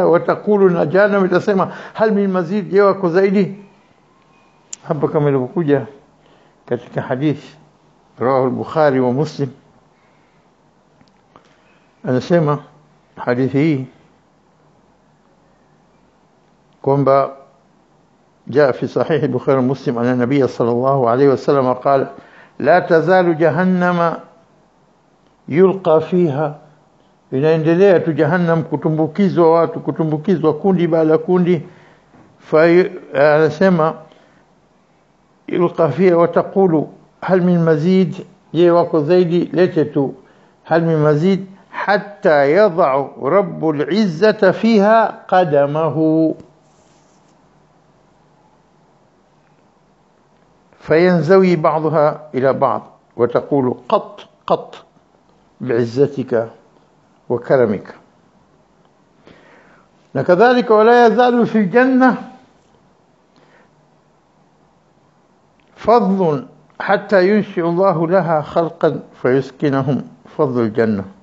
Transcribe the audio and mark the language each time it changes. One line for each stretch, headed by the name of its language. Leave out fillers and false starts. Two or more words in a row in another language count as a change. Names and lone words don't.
Swahili: Watakulu, na jahannam itasema
Arabic: هل من مزيد,
Swahili: je wako zaidi? Hapa kama ilivyokuja katika hadith
Arabic: رواه البخاري ومسلم,
Swahili: anasema hadithi hii kwamba
Arabic: جاء في صحيح البخاري ومسلم أن النبي صلى الله عليه وسلم قال لا تزال جهنم يلقى فيها،
Swahili: inaendelea tu jahannam kutumbukizwa watu, kutumbukizwa kundi baada kundi.
Arabic: Anasema يلقى فيها وتقول هل من مزيد,
Swahili: je wako zaidi? Lete tu
Arabic: هل من مزيد، حتى يضع رب العزة فيها قدمه فينزوي بعضها إلى بعض وتقول قط قط بعزتك وكرمك. وكذلك ولا يزال في الجنة فضل حتى ينشئ الله لها خلقا فيسكنهم فضل الجنة.